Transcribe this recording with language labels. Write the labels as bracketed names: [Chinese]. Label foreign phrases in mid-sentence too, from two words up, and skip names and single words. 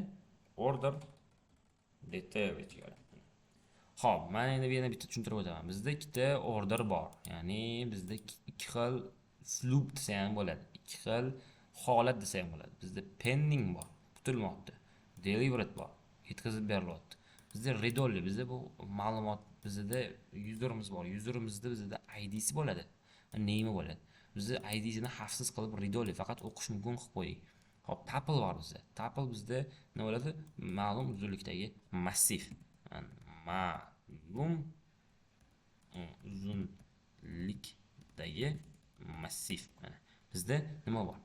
[English] Order detail [Uzbek] ichiga oladi. Xo'p, men endi yana bitta tushuntirib o'taman. Bizda ikkita order bor. Ya'ni bizda ikki xil uslub desa ham bo'ladi. Ikki xil holat desa ham bo'ladi. Bizda pending bor, kutilmoqda. Delivered bor, yetkazib berilyapti. Bizda [English] read only, [Uzbek] bizda bu ma'lumot, bizda userimiz bor. Userimizda bizda ID'si bo'ladi. Name bo'ladi. Bizda ID'sini xavfsiz qilib [English] read only [Uzbek] faqat o'qish mumkin qilib qo'ydik. Xo'p, tuple bor bizda. Tuple bizda nima bo'ladi? Ma'lum uzunlikdagi massiv. Ma'lum uzunlikdagi massiv. Mana bizda nima bor?